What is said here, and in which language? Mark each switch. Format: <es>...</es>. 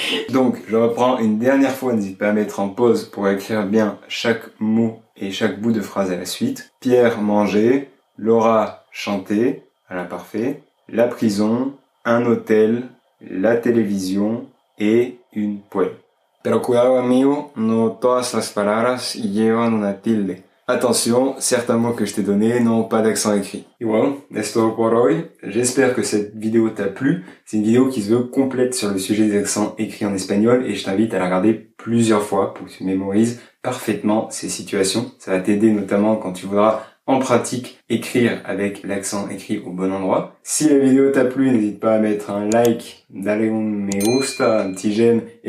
<fr>Donc, je reprends une dernière fois, n'hésite pas à mettre en pause pour écrire bien chaque mot et chaque bout de phrase à la suite. Pierre mangeait, Laura chantait, à l'imparfait, la prison, un hôtel, la télévision, et une poêle.</fr> <es>Pero cuidado amigo, no todas las palabras llevan una tilde.</es> <fr>Attention, certains mots que je t'ai donnés n'ont pas d'accent écrit. Et voilà, c'est tout pour hoy. J'espère que cette vidéo t'a plu. C'est une vidéo qui se veut complète sur le sujet des accents écrits en espagnol et je t'invite à la regarder plusieurs fois pour que tu mémorises parfaitement ces situations. Ça va t'aider notamment quand tu voudras en pratique écrire avec l'accent écrit au bon endroit. Si la vidéo t'a plu, n'hésite pas à mettre un like,</fr> <es>darle un me gusta,</es> <fr>un petit j'aime et</fr>